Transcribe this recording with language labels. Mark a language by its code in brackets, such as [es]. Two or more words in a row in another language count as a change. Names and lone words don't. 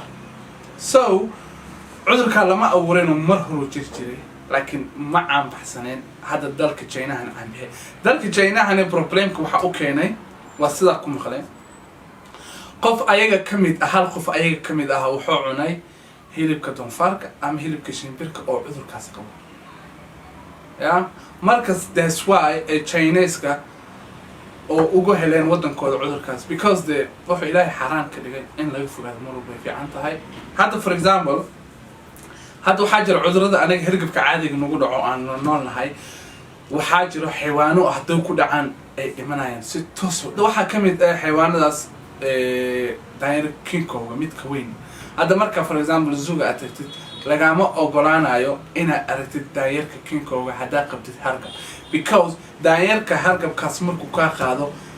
[so] so cudurkan lama abuurin mar hore jiray laakiin ma aan baxsaneen hadda dalka China aan bixi. dalka China hane problemka waxa uu keenay waa sida ku maqleen qof ayaga kamid hal qof ayaga kamid wuxuu cunay hilibka doonfaarka ama hilibka shimbirka oo cudurkaas qabo. markas [en] that's why [so] Chinese-ka oo ugu heleen wadankooda cudurkaas [en] because the [so] waxa ilaahay xaraan ka dhigay in laga fogaado mar walba fiican tahay. hadda [en] for example [so] hadda waxaa jira cudurada anaga hergabka caadiga nagu dhaco aan noolnahay waxaa jira xayawaano haddii ku dhacaan ay dhimanayaan si toos waxaa kamid ah xayawaanadaas daayar kinkowga midka weyn hadda marka [en] for example [so] zuga aad tagtid lagama ogolaanayo inaad aragtid daayarka kinkowga haddaa qabtid hargab because daayarka hargabkaas markuu kaa qaado